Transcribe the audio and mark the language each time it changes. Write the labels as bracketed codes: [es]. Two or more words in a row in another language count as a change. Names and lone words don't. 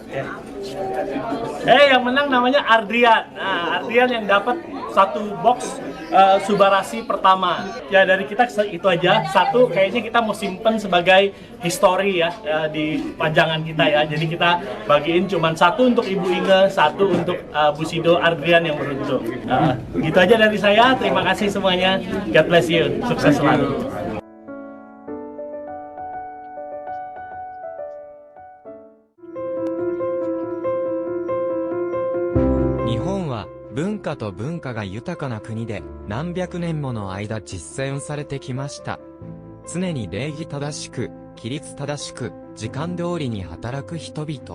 [id] Yang menang namanya Ardrian. Nah, Ardrian yang dapat 1 box Subarasi pertama. Ya, dari kita itu aja. 1 kayaknya kita mau simpen sebagai history ya, di pajangan kita ya. Jadi kita bagiin cuman 1 untuk Ibu Inge, 1 untuk Bushido Ardrian yang beruntung. Gitu aja dari saya. Terima kasih semuanya. [en] God bless you. [id] Sukses selalu. [ja] 日本は文化と文化が豊かな国で何百年もの間実践されてきました。常に礼儀正しく、規律正しく、時間通りに働く人々。